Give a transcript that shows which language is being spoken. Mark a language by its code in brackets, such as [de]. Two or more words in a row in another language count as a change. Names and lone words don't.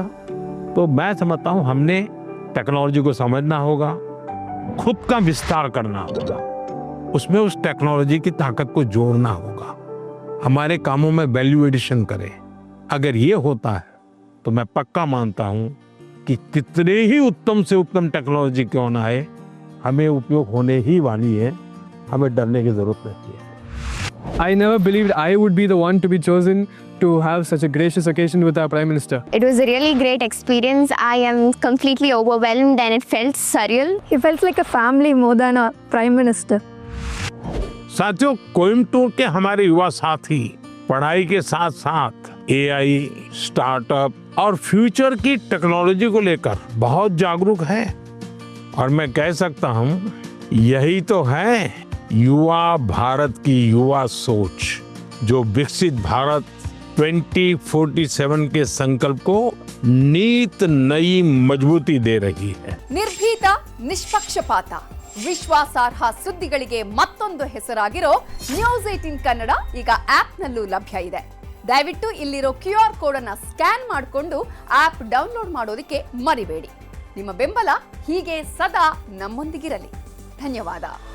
[hi] तो मैं समझता हूँ हमने टेक्नोलॉजी को समझना होगा, खुद का विस्तार करना होगा, उसमें उस टेक्नोलॉजी की ताकत को जोड़ना होगा, हमारे कामों में वैल्यू एडिशन करें। अगर ये होता है तो मैं पक्का मानता हूँ कि कितने ही उत्तम से उत्तम टेक्नोलॉजी क्यों ना है, हमें उपयोग होने ही वाली है, हमें डरने की जरूरत नहीं है। [en] I never believed I would be the one to be chosen to have such a gracious occasion with our Prime Minister. It was a really great experience. I am completely overwhelmed and it felt surreal. It felt like a family more than a prime minister. [hi] साथियों, कोयम्बटूर के हमारे युवा साथी पढ़ाई के साथ साथ एआई, स्टार्टअप और फ्यूचर की टेक्नोलॉजी को लेकर बहुत जागरूक है। और मैं कह सकता हूँ यही तो है युवा भारत की युवा सोच, जो विकसित भारत 2047 के संकल्प को नीत नई मजबूती दे रही है। [kn] ನಿರ್ಭೀತ, ನಿಷ್ಪಕ್ಷಪಾತ, ವಿಶ್ವಾಸಾರ್ಹ ಸುದ್ದಿಗಳಿಗೆ ಮತ್ತೊಂದು ಹೆಸರಾಗಿರೋ ನ್ಯೂಸ್ 18 ಕನ್ನಡ ಈಗ ಆಪ್ನಲ್ಲೂ ಲಭ್ಯ ಇದೆ. ದಯವಿಟ್ಟು ಇಲ್ಲಿರೋ QR ಕೋಡ್ ಅನ್ನ ಸ್ಕ್ಯಾನ್ ಮಾಡಿಕೊಂಡು ಆಪ್ ಡೌನ್ಲೋಡ್ ಮಾಡೋದಕ್ಕೆ ಮರಿಬೇಡಿ. ನಿಮ್ಮ ಬೆಂಬಲ ಹೀಗೆ ಸದಾ ನಮ್ಮೊಂದಿಗಿರಲಿ. ಧನ್ಯವಾದ.